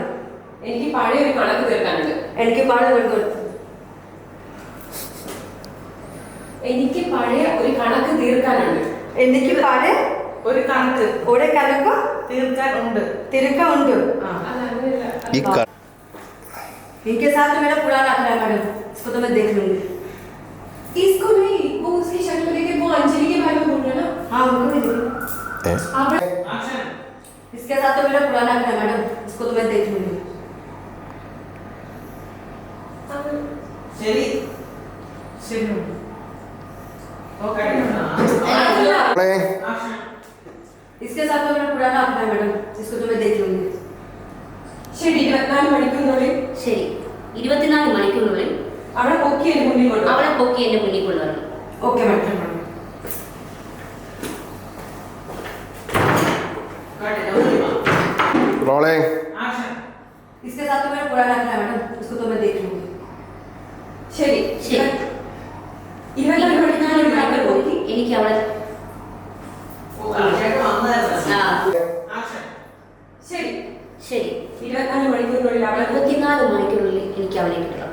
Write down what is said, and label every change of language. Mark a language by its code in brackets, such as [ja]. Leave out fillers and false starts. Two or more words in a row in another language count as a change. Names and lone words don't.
[ml] എനിക്ക് പഴയ ഒരു കണക്ക് തീർക്കാനുണ്ട്. എനിക്ക് പഴയ ഒരു കണക്ക് തീർക്കാനുണ്ട്. ഈ ക- [hi] इनके साथ तो मेरा पुराना आंकड़ा है मैडम, इसको तो मैं देख लूंगी। इसको नहीं, वो उसकी शक्ल देखे वो अंजलि के बारे में बोल रहे हैं ना? हाँ उनको भी देखो। [ml] ഏ? [hi] इसके साथ तो मेरा पुराना आंकड़ा है मैडम, इसको तो मैं देख लूंगी। [ml] മോളെ [hi] इसके साथ तो मेरा पुराना आंकड़ा है मैडम, इसको तो मैं देख लूंगी। [ml] ശരി 24 മണിക്കൂറിനുള്ളിൽ ശരി 24 മണിക്കൂറിനുള്ളിൽ അവളെ പൊക്കി എന്റെ മുന്നിൽ കൊണ്ടുവരണം. അവളെ പൊക്കി എന്റെ മുന്നിൽ കൊണ്ടുവരണം. [en] okay madam. [ml] മോളെ [hi] इसके साथ तो मेरा पुराना आंकड़ा है मैडम, इसको तो मैं देख लूंगी। [ml] ശരി ശരി 24 മണിക്കൂറിനുള്ളിൽ അവളെ പൊക്കി എനിക്ക് അവളെ ശരി ശരി 24 മണിക്കൂറിനുള്ളിൽ അവളെ പൊക്കി 24 മണിക്കൂറിനുള്ളിൽ എനിക്ക് അവളെ കിട്ടണം.